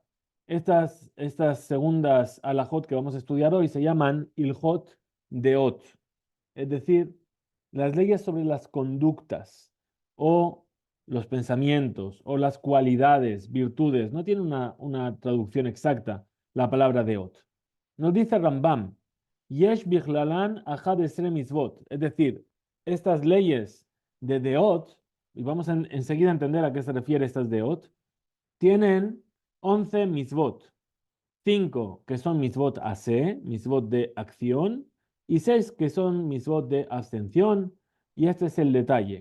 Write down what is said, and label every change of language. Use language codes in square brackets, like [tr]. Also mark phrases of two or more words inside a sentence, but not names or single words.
[es] Estas segundas alajot que vamos a estudiar hoy se llaman Ilhot Deot, es decir, las leyes sobre las conductas o los pensamientos o las cualidades, virtudes, no tiene una traducción exacta la palabra deot. Nos dice [he] Rambam, יש בכללן אחת עשרה מצוות, [es] es decir, estas leyes de deot, y vamos a enseguida a entender a qué se refiere estas deot, tienen 11 mitzvot. 5 que son [he] מצוות עשה, [es] mitzvot de acción, y 6 que son mitzvot de abstención, y este es el detalle.